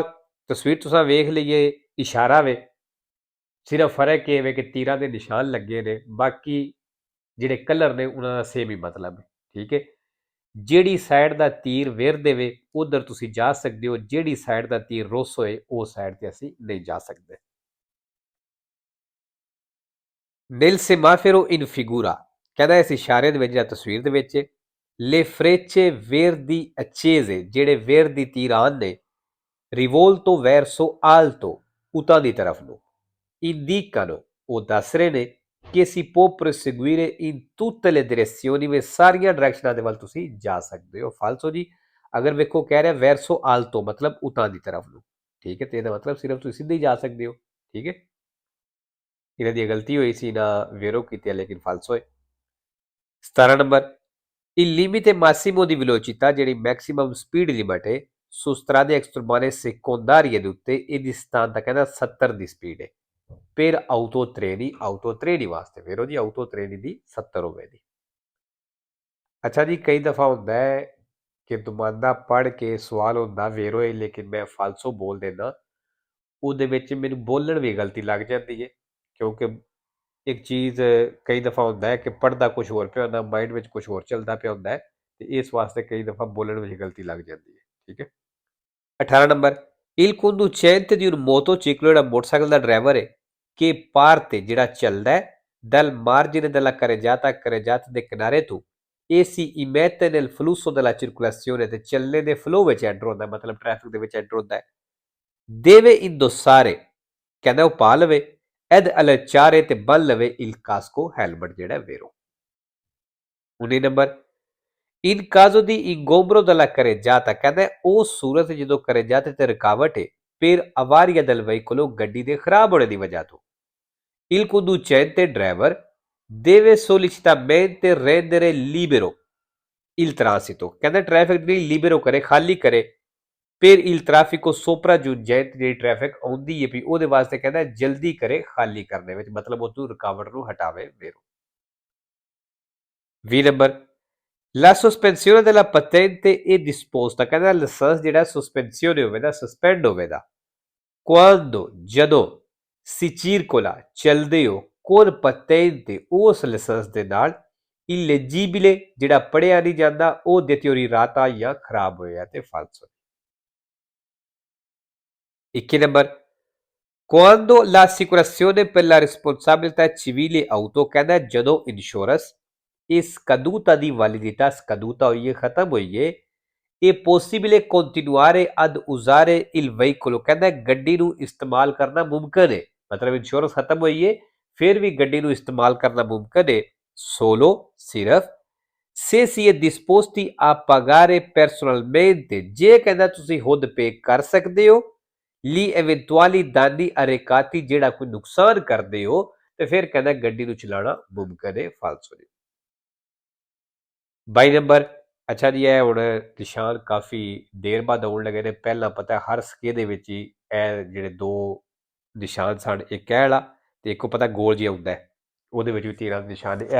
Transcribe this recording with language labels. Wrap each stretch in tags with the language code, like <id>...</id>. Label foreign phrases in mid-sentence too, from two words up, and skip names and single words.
<pa>ਤਸਵੀਰ ਤੁਸੀਂ ਵੇਖ ਲਈਏ, ਇਸ਼ਾਰਾ ਵੇ, ਸਿਰਫ ਫਰਕ ਇਹ ਵੇ ਕਿ ਤੀਰਾਂ ਦੇ ਨਿਸ਼ਾਨ ਲੱਗੇ ਨੇ, ਬਾਕੀ ਜਿਹੜੇ ਕਲਰ ਨੇ ਉਹਨਾਂ ਦਾ ਸੇਮ ਹੀ ਮਤਲਬ ਹੈ। ਠੀਕ ਹੈ, ਜਿਹੜੀ ਸਾਈਡ ਦਾ ਤੀਰ ਵੇਰ ਦੇਵੇ ਉਧਰ ਤੁਸੀਂ ਜਾ ਸਕਦੇ ਹੋ, ਜਿਹੜੀ ਸਾਈਡ ਦਾ ਤੀਰ ਰੁੱਸ ਹੋਏ ਉਹ ਸਾਈਡ ਤੇ ਅਸੀਂ ਨਹੀਂ ਜਾ ਸਕਦੇ।</pa> <it>Nel semaforo in figura</it> <pa>ਕਹਿੰਦਾ ਇਸ ਇਸ਼ਾਰੇ ਦੇ ਵਿੱਚ ਜਾਂ ਤਸਵੀਰ ਦੇ ਵਿੱਚ</pa> <it>le frecce verdi accese</it> <pa>ਜਿਹੜੇ verdi ਤੀਰਾਨ ਨੇ</pa> <it>rivolto verso alto</it> <pa>ਉਤਾਂ ਦੀ ਤਰਫ ਨੂੰ indicano ਉਹ ਦੱਸ ਰਹੇ ਨੇ ਕਿ</pa> <it>si può proseguire in tutte le direzioni</it> <pa>ਵਿੱਚ ਸਾਰੀਆਂ ਡਾਇਰੈਕਸ਼ਨਾਂ ਦੇ ਵੱਲ ਤੁਸੀਂ ਜਾ ਸਕਦੇ ਹੋ। ਫਾਲਸੋ ਜੀ, ਅਗਰ ਵੇਖੋ ਕਹਿ ਰਿਹਾ</pa> <it>verso alto</it> <pa>ਮਤਲਬ ਉਤਾਂ ਦੀ ਤਰਫ ਨੂੰ। ਠੀਕ ਹੈ, ਤੇ ਇਹਦਾ ਮਤਲਬ ਸਿਰਫ ਤੁਸੀਂ ਸਿੱਧੇ ਹੀ ਜਾ ਸਕਦੇ ਹੋ। ਠੀਕ ਹੈ, ਇਹਨਾਂ ਦੀ ਗਲਤੀ ਹੋਈ ਸੀ ਨਾ ਵੇਰੋ ਕੀਤੀ, ਲੇਕਿਨ ਫਾਲਸੋ ਹੈ। 17 ਨੰਬਰ</pa> <it>il limite massimo di velocità</it> <pa>ਜਿਹੜੀ ਮੈਕਸਿਮਮ ਸਪੀਡ ਲਿਮਟ ਹੈ</pa> <it>su strade extremane secondarie</it> <pa>ਦੇ ਉੱਤੇ ਇਹਦੀ ਸਥਾਨਤਾ ਕਹਿੰਦਾ 70 ਦੀ ਸਪੀਡ ਹੈ।</pa> <it>per autotreni</it> <pa>ਵਾਸਤੇ ਵੇਰੋ ਜੀ autotreni ਦੀ 70 ਹੋਵੇ ਦੀ। ਅੱਛਾ ਜੀ, ਕਈ ਦਫਾ ਹੁੰਦਾ ਹੈ ਕਿ ਦੁਮਾਂਦਾ ਪੜ੍ਹ ਕੇ ਸਵਾਲ ਹੁੰਦਾ ਵੇਰੋ ਹੈ ਲੇਕਿਨ ਮੈਂ ਫਾਲਸੋ ਬੋਲ ਦੇਣਾ, ਉਹਦੇ ਵਿੱਚ ਮੈਨੂੰ ਬੋਲਣ ਵੀ ਗਲਤੀ ਲੱਗ ਜਾਂਦੀ ਹੈ। ਕਿਉਂਕਿ ਇੱਕ ਚੀਜ਼ ਕਈ ਦਫਾ ਹੁੰਦਾ ਹੈ ਕਿ ਪੜ੍ਹਦਾ ਕੁਛ ਹੋਰ ਪਿਆ ਹੁੰਦਾ, ਮਾਈਂਡ ਵਿੱਚ ਕੁਛ ਹੋਰ ਚੱਲਦਾ ਪਿਆ ਹੁੰਦਾ ਹੈ, ਤੇ ਇਸ ਵਾਸਤੇ ਕਈ ਦਫਾ ਬੋਲਣ ਵਿੱਚ ਗਲਤੀ ਲੱਗ ਜਾਂਦੀ ਹੈ। ਠੀਕ ਹੈ, 18 ਨੰਬਰ</pa> <it>il conducente di un motociclo</it> <pa>ਜਿਹੜਾ ਮੋਟਰਸਾਈਕਲ ਦਾ ਡਰਾਈਵਰ ਹੈ ਕਿ parte ਜਿਹੜਾ ਚੱਲਦਾ ਹੈ</pa> <it>dal margine della carreggiata</it> <pa>ਦੇ ਕਿਨਾਰੇ ਤੋਂ</pa> <it>e si immette nel flusso della circolazione</it> <pa>ਤੇ ਚੱਲਣੇ ਦੇ ਫਲੋ ਵਿੱਚ ਐਂਟਰ ਹੁੰਦਾ, ਮਤਲਬ ਟ੍ਰੈਫਿਕ ਦੇ ਵਿੱਚ ਐਂਟਰ ਹੁੰਦਾ ਹੈ।</pa> <it>deve indossare</it> <pa>ਕਹਿੰਦਾ ਉਹ ਪਾ ਲਵੇ</pa> <it>ed allacciare</it> <pa>ਤੇ ਬੰਨ ਲਵੇ</pa> <it>il casco</it> <pa>ਹੈਲਮਟ ਜਿਹੜਾ ਵੇਰੋ। 19 ਨੰਬਰ</pa> <it>in caso di ingombro della carreggiata</it> <pa>ਕਹਿੰਦਾ ਉਹ ਸੂਰਤ ਜਦੋਂ carreggiata ਤੇ ਰੁਕਾਵਟ ਹੈ</pa> <it>per avaria del veicolo</it> <pa>ਗੱਡੀ ਦੇ ਖਰਾਬ ਹੋਣੇ ਦੀ ਵਜ੍ਹਾ ਤੋਂ</pa> <it>il conducente driver deve sollecitamente rendere libero il transito</it> <pa>ਕਹਿੰਦਾ ਟ੍ਰੈਫਿਕ ਦੀ ਲਿਬਰੋ ਕਰੇ, ਖਾਲੀ ਕਰੇ</pa> <it>per il traffico sopraggiungente</it> <pa>ਜਿਹੜੀ ਟ੍ਰੈਫਿਕ ਆਉਂਦੀ ਹੈ ਵੀ ਉਹਦੇ ਵਾਸਤੇ ਕਹਿੰਦਾ ਜਲਦੀ ਕਰੇ ਖਾਲੀ ਕਰਨੇ ਵਿੱਚ, ਮਤਲਬ ਉਹ ਤੋਂ ਰੁਕਾਵਟ ਨੂੰ ਹਟਾਵੇ ਵੇਰੋ। 20 ਨੰਬਰ</pa> <it>La sospensione della patente è disposta</it> <pa>ਕਹਿੰਦਾ ਲਾਇਸੈਂਸ ਜਿਹੜਾ ਸਸਪੈਂਸੀone ਹੋਵੇਗਾ, ਸਸਪੈਂਡ ਹੋਵੇਗਾ quando ਜਦੋਂ</pa> <it>si circola</it> <pa>ਚੱਲਦੇ ਹੋ</pa> <it>con patente</it> <pa>ਉਸ ਲਾਇਸੈਂਸ ਦੇ ਨਾਲ illeggibile ਜਿਹੜਾ ਪੜ੍ਹਿਆ ਨਹੀਂ ਜਾਂਦਾ ਉਹ deteriorata ਜਾਂ ਖਰਾਬ ਹੋਇਆ ਤੇ ਫਾਲਸੋ। 21 ਨੰਬਰ</pa> <it>quando l'assicurazione per la responsabilità civile auto</it> <pa>ਕਹਿੰਦਾ ਜਦੋਂ ਇੰਸ਼ੋਰੈਂਸ ਇਸ caduta ਦੀ</pa> <it>validità scaduta</it> <pa>ਹੋਈ ਹੈ, ਖਤਮ ਹੋਈ ਹੈ</pa> <it>è possibile continuare ad usare il veicolo</it> <pa>ਕਹਿੰਦਾ ਗੱਡੀ ਨੂੰ ਇਸਤੇਮਾਲ ਕਰਨਾ ਮੁਮਕਿਨ ਹੈ, ਮਤਲਬ ਇੰਸ਼ੋਰੈਂਸ ਖਤਮ ਹੋਈ ਹੈ ਫਿਰ ਵੀ ਗੱਡੀ ਨੂੰ ਇਸਤੇਮਾਲ ਕਰਨਾ ਮੁਮਕਿਨ ਹੈ solo ਸਿਰਫ</pa> <it>se si è disposti a pagare personalmente</it> <pa>ਜੇ ਕਹਿੰਦਾ ਤੁਸੀਂ ਖੁਦ ਪੇ ਕਰ ਸਕਦੇ ਹੋ</pa> <it>li eventuali danni arrecati</it> <pa>ਜਿਹੜਾ ਕੋਈ ਨੁਕਸਾਨ ਕਰਦੇ ਹੋ ਤੇ ਫਿਰ ਕਹਿੰਦਾ ਗੱਡੀ ਨੂੰ ਚਲਾਉਣਾ ਮੁਮਕਿਨ ਹੈ ਫਾਲਸੋ। 22 ਨੰਬਰ ਅੱਛਾ ਜੀ, ਇਹ ਹੁਣ ਨਿਸ਼ਾਨ ਕਾਫੀ ਦੇਰ ਬਾਅਦ ਆਉਣ ਲੱਗੇ ਨੇ। ਪਹਿਲਾਂ ਪਤਾ ਹਰ ਸਕੇ ਦੇ ਵਿੱਚ ਹੀ ਇਹ ਜਿਹੜੇ ਦੋ ਨਿਸ਼ਾਨ ਸਨ, ਇੱਕ ਇਹ ਵਾਲਾ ਤੇ ਇੱਕੋ ਪਤਾ ਗੋਲ ਜਿਹਾ ਹੁੰਦਾ ਹੈ, ਉਹਦੇ ਵਿੱਚ ਵੀ ਤੀਰਾਂ ਦੇ ਨਿਸ਼ਾਨ ਨੇ।</pa>